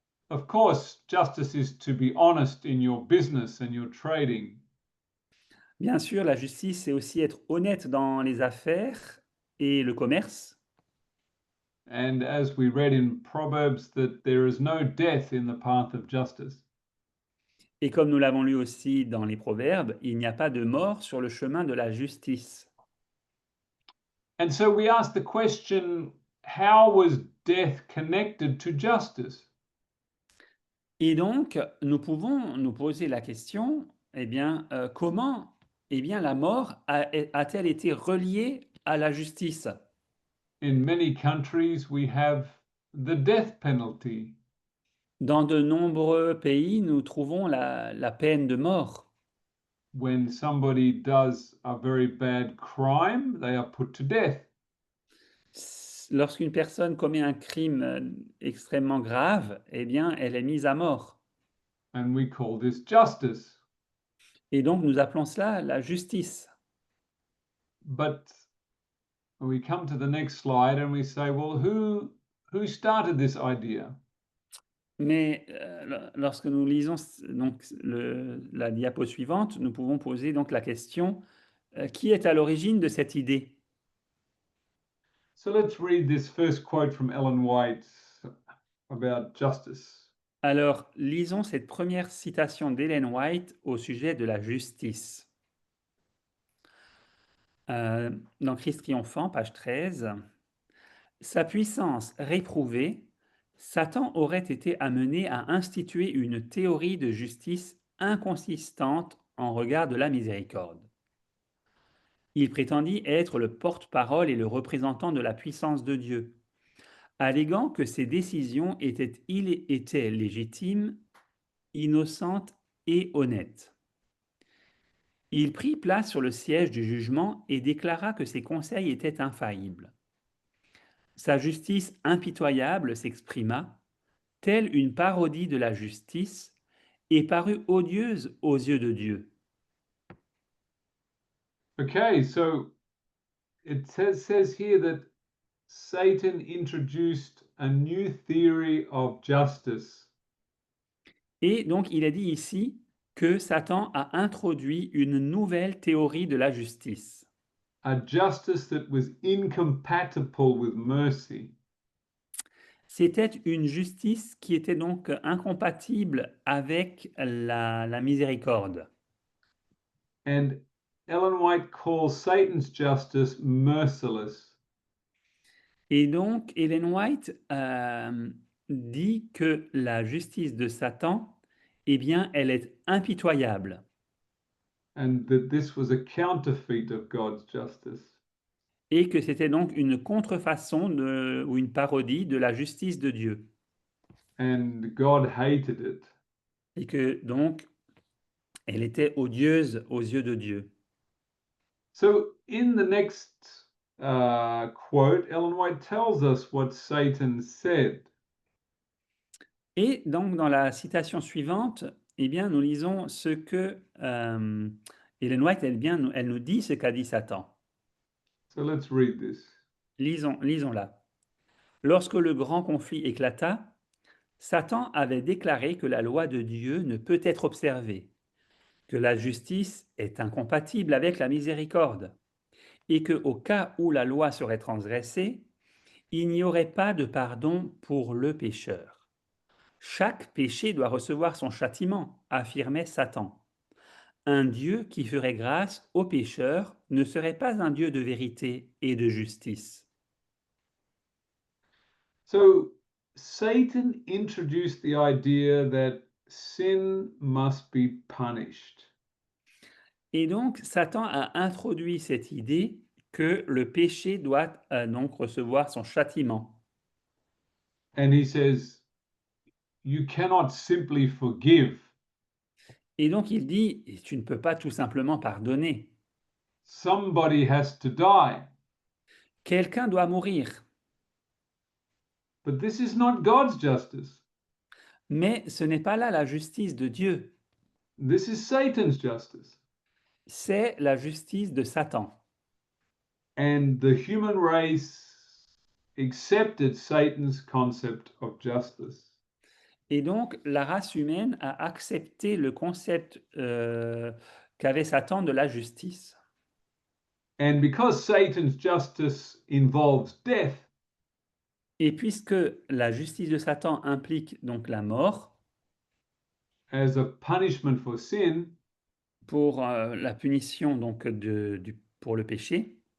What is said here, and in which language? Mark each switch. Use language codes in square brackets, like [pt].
[en] Of course, justice is to be honest in your business and your trading. [fr] Bien sûr, la justice, c'est aussi être honnête dans les affaires et le commerce. [en] And as we read in Proverbs, that there is no death in the path of justice. [fr] Et comme nous l'avons lu aussi dans les Proverbes, il n'y a pas de mort sur le chemin de la justice. [en] And so we ask the question, how was death connected to justice? [fr] Et donc, nous pouvons nous poser la question, eh bien, comment la mort a-t-elle été reliée à la justice? [en] In many countries, we have the death penalty. [fr] Dans de nombreux pays, nous trouvons la peine de mort. [en] When somebody does a very bad crime, they are put to death. [fr] Lorsqu'une personne commet un crime extrêmement grave, eh bien, elle est mise à mort. [en] And we call this justice. [fr] Et donc, nous appelons cela la justice. [en] But we come to the next slide and we say, well, who started this idea? [fr] Mais lorsque nous lisons donc la diapo suivante, nous pouvons poser donc la question, qui est à l'origine de cette idée? [en] So let's read this first quote from Ellen White about justice. [fr] Alors, lisons cette première citation d'Ellen White au sujet de la justice. Dans Christ triomphant, page 13. Sa puissance réprouvée, Satan aurait été amené à instituer une théorie de justice inconsistante en regard de la miséricorde. Il prétendit être le porte-parole et le représentant de la puissance de Dieu, alléguant que ses décisions étaient légitimes, innocentes et honnêtes. Il prit place sur le siège du jugement et déclara que ses conseils étaient infaillibles. Sa justice impitoyable s'exprima, telle une parodie de la justice, et parut odieuse aux yeux de Dieu. [en] Okay, so it says here that Satan introduced a new theory of justice. [fr] Et donc il est dit ici que Satan a introduit une nouvelle théorie de la justice. [en] A justice that was incompatible with mercy. [fr] C'était une justice qui était donc incompatible avec la miséricorde. [en] And Ellen White calls Satan's justice merciless. [fr] Et donc Ellen White dit que la justice de Satan, eh bien, elle est impitoyable. [en] And that this was a counterfeit of God's justice. [fr] Et que c'était donc une contrefaçon ou une parodie de la justice de Dieu. [en] And God hated it. [fr] Et que donc, elle était odieuse aux yeux de Dieu. [en] So in the next quote, Ellen White tells us what Satan said. [fr] Et donc, dans la citation suivante, eh bien, nous lisons ce que Ellen White, elle nous dit ce qu'a dit Satan. [en] So let's read this. [fr] Lisons-la. Lorsque le grand conflit éclata, Satan avait déclaré que la loi de Dieu ne peut être observée, que la justice est incompatible avec la miséricorde, et que, au cas où la loi serait transgressée, il n'y aurait pas de pardon pour le pécheur. Chaque péché doit recevoir son châtiment, affirmait Satan. Un Dieu qui ferait grâce aux pécheurs ne serait pas un Dieu de vérité et de justice. [en] So Satan introduced the idea that sin must be punished. [fr] Et donc, Satan a introduit cette idée que le péché doit donc recevoir son châtiment. [en] And he says, you cannot simply forgive. [fr] Et donc, il dit, tu ne peux pas tout simplement pardonner. [en] Somebody has to die. [fr] Quelqu'un doit mourir. [en] But this is not God's justice. [fr] Mais ce n'est pas là la justice de Dieu, [en] This is Satan's justice. [fr] c'est la justice de Satan. [en] And the human race accepted Satan's concept of justice. [fr] Et donc, la race humaine a accepté le concept qu'avait Satan de la justice. [en] And because Satan's justice involves death, [fr] Et puisque la justice de Satan implique donc la mort, [en] as a punishment for sin, [fr] pour la punition donc pour le péché,